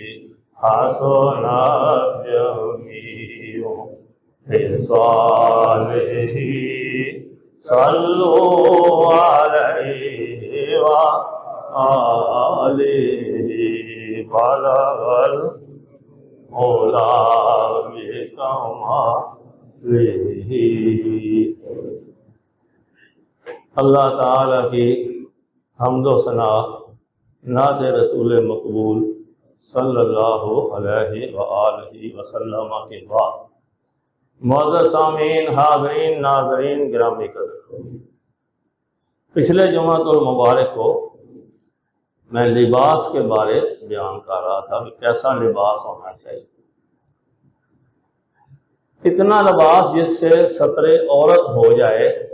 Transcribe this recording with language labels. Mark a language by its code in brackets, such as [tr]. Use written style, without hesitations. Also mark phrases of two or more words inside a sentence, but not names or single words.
[ar] حسنت جميع خصاله صلوا عليه و آله بلغ العلى بكماله. [ur] اللہ تعالیٰ کی حمدو ثنا نعت رسول مقبول [ar] صلى الله عليه و آله وسلم [ur] کے بعد موجود سامعین حاضرین ناظرین گرامی قدر، پچھلے جمعۃ المبارک کو میں لباس کے بارے بیان کر رہا تھا کہ کیسا لباس ہونا چاہیے. اتنا لباس جس سے سترِ عورت ہو جائے.